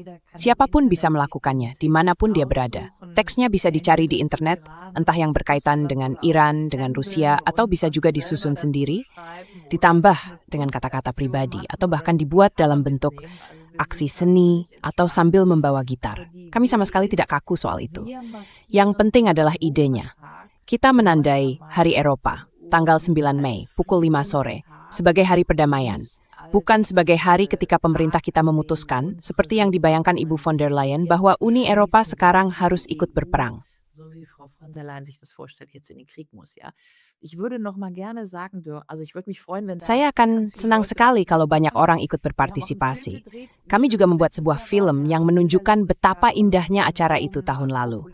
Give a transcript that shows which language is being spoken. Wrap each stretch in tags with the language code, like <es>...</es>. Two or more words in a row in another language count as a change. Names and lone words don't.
<id>Siapapun bisa melakukannya, dimanapun dia berada. Teksnya bisa dicari di internet, entah yang berkaitan dengan Iran, dengan Rusia, atau bisa juga disusun sendiri, ditambah dengan kata-kata pribadi, atau bahkan dibuat dalam bentuk aksi seni, atau sambil membawa gitar. Kami sama sekali tidak kaku soal itu. Yang penting adalah idenya. Kita menandai Hari Eropa, tanggal 9 Mei, pukul 5 sore, sebagai hari perdamaian, bukan sebagai hari ketika pemerintah kita memutuskan, seperti yang dibayangkan Ibu von der Leyen, bahwa Uni Eropa sekarang harus ikut berperang. Saya akan senang sekali kalau banyak orang ikut berpartisipasi. Kami juga membuat sebuah film yang menunjukkan betapa indahnya acara itu tahun lalu.</id>